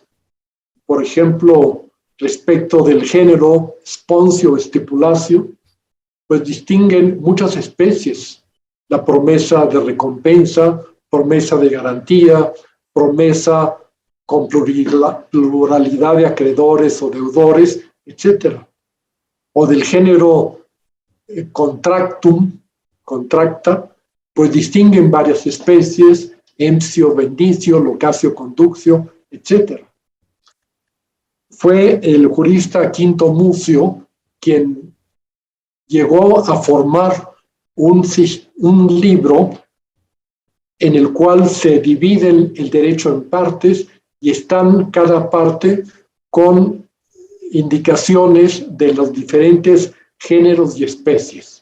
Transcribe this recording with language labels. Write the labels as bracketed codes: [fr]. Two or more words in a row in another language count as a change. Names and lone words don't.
[es] Por ejemplo, respecto del género [la] Sponcio Stipulatio, [es] pues distinguen muchas especies: la promesa de recompensa, promesa de garantía, promesa con pluralidad de acreedores o deudores, etc. O del género [la] contractum, contracta, [es] pues distinguen varias especies: [la] emptio, bendicio, locatio, conductio, [es] etc. Fue el jurista Quinto Mucio quien llegó a formar un libro en el cual se divide el derecho en partes y están cada parte con indicaciones de los diferentes géneros y especies.